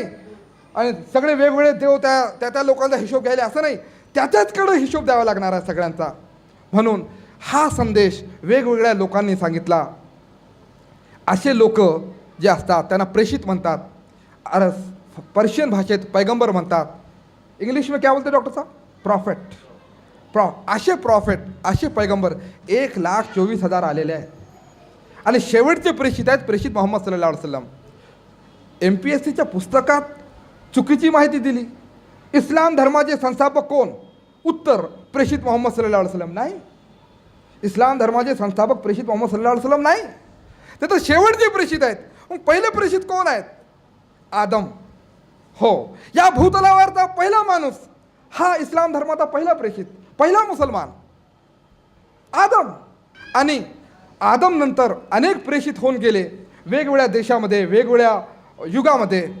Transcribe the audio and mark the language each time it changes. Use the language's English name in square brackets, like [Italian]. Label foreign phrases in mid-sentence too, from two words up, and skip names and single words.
[Marathi] आणि सगळे वेगवेगळे देव त्या लोकांचा हिशोब घ्यायला असं नाही. त्याच्याचकडे हिशोब द्यावा लागणार आहे सगळ्यांचा. म्हणून हा संदेश वेगवेगळ्या लोकांनी सांगितला. असे लोक जे असतात त्यांना प्रेषित म्हणतात. पर्शियन भाषेत पैगंबर म्हणतात. [Hindi] इंग्लिश में क्या बोलते डॉक्टर साहब? प्रॉफेट. [Marathi] असे प्रॉफेट, असे पैगंबर 1,24,000 आलेले आहेत. आणि शेवटचे प्रेषित आहेत प्रेषित मोहम्मद [Arabic] صلى الله عليه وسلم. [Marathi] MPSCच्या पुस्तकात चुकीची माहिती दिली. इस्लाम धर्माचे संस्थापक कोण? उत्तर प्रेषित मोहम्मद [Arabic] صلى الله عليه وसلم. [Marathi] नाही, इस्लाम धर्माचे संस्थापक प्रेषित मोहम्मद [Arabic] صلى الله عليه وسلم [Marathi] नाही. ते तर शेवटचे प्रेषित आहेत. मग पहिले प्रेषित कोण आहेत? आदम. हो, या भूतलावरचा पहिला माणूस, हा इस्लाम धर्माचा पहिला प्रेषित, पहिला मुसलमान आदम. आणि आदम नंतर अनेक प्रेषित होऊन गेले वेगवेगळ्या देशामध्ये, वेगवेगळ्या युगामध्ये.